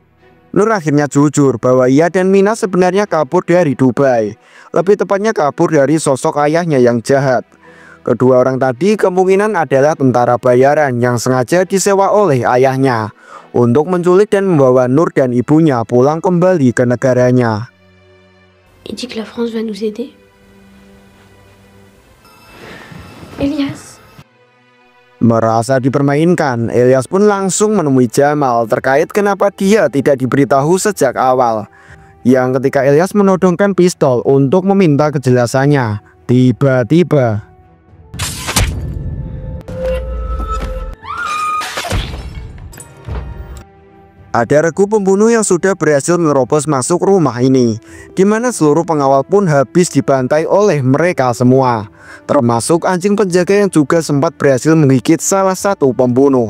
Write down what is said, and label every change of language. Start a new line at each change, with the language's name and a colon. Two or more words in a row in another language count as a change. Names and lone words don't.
Indonesian: Nur akhirnya jujur bahwa ia dan Mina sebenarnya kabur dari Dubai. Lebih tepatnya kabur dari sosok ayahnya yang jahat. Kedua orang tadi kemungkinan adalah tentara bayaran yang sengaja disewa oleh ayahnya untuk menculik dan membawa Nur dan ibunya pulang kembali ke negaranya.
French: Il dit que la France va nous aider.
Indonesian: Elyas. Merasa dipermainkan, Elyas pun langsung menemui Jamal terkait kenapa dia tidak diberitahu sejak awal. Yang ketika Elyas menodongkan pistol untuk meminta kejelasannya, tiba-tiba ada regu pembunuh yang sudah berhasil menerobos masuk rumah ini, di mana seluruh pengawal pun habis dibantai oleh mereka semua, termasuk anjing penjaga yang juga sempat berhasil menggigit salah satu pembunuh.